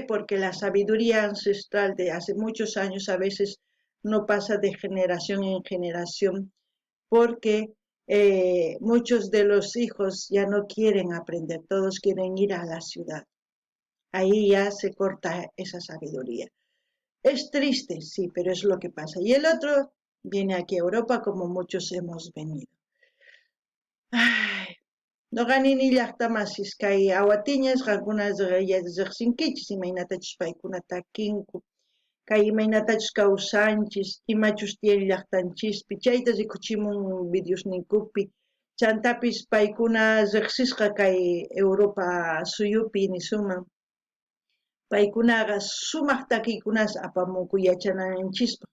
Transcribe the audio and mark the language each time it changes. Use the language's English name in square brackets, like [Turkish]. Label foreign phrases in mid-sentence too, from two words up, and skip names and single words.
[Spanish] Porque la sabiduría ancestral de hace muchos años a veces no pasa de generación en generación, porque muchos de los hijos ya no quieren aprender, todos quieren ir a la ciudad. Ahí ya se corta esa sabiduría. Es triste, sí, pero es lo que pasa. Y el otro viene aquí a Europa como muchos hemos venido. [Quechua] Ay, Noqanini llaqtamasís kay awatiñas qankunas riqsinkichis imaynatachus paykunata takinku, kay imaynatachus kawsanchis, imachus tiyan llaqtanchispi, chayta rikuchimun videosninkupi, chantapis paykuna riqsisqa kay Europa suyupi nisuman, paykunaqa sumaq takiykunas apamunku yachananchikpaq.